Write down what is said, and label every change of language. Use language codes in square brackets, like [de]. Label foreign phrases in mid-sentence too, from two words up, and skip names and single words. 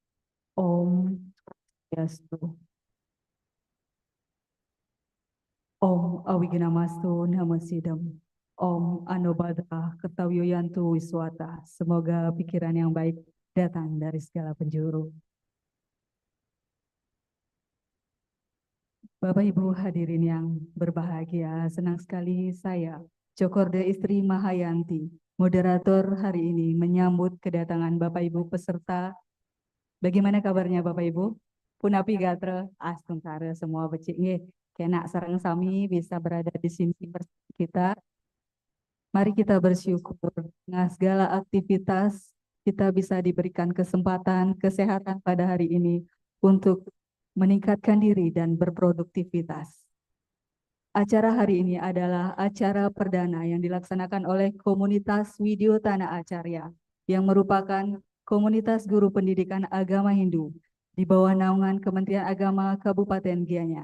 [sa] Om Yastu. Om Awignamastu Namasidam. Om Anobada Kertawiyantu Wiswata. [id] Semoga pikiran yang baik datang dari segala penjuru. Bapak Ibu hadirin yang berbahagia, senang sekali saya, Jokorde Istri Mahayanti, moderator hari ini menyambut kedatangan Bapak Ibu peserta. Bagaimana kabarnya Bapak Ibu? [ban] Punapi gatre, astungkara semua becik nggih. [id] Kena [ban] sareng sami [id] bisa berada di sini bersama kita. Mari kita bersyukur dengan segala aktivitas kita bisa diberikan kesempatan kesehatan pada hari ini untuk meningkatkan diri dan berproduktivitas. Acara hari ini adalah acara perdana yang dilaksanakan oleh komunitas Widyo Tanah Acarya yang merupakan komunitas guru pendidikan agama Hindu di bawah naungan Kementerian Agama Kabupaten Gianyar.